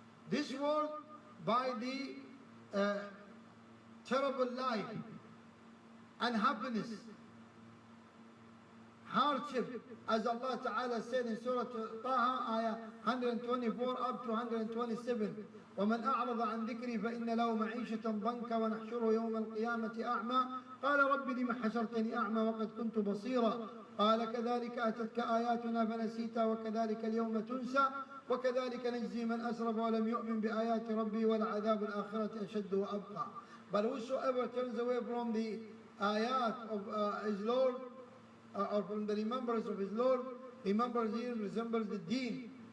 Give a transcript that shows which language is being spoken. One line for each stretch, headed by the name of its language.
English: This world by the terrible life and happiness, hardship, as Allah Ta'ala said in Surah Taha, ayah 124 up to 127.
Arabic: ومن أعرض عن ذكري فإن له معيشة ضنكا ونحشره يوم القيامة أعمى قال رب لم حشرتني أعمى وقد كنت بصيرا قال كذلك أتتك آياتنا فنسيتها وكذلك اليوم تنسى وكذلك نجزي من أسرف ولم يؤمن بآيات ربي ولعذاب الآخرة أشد وأبقى.
English: But whosoever turns away from the ayat of his Lord or from the remembrance of his Lord, remembers here, resembles the deen.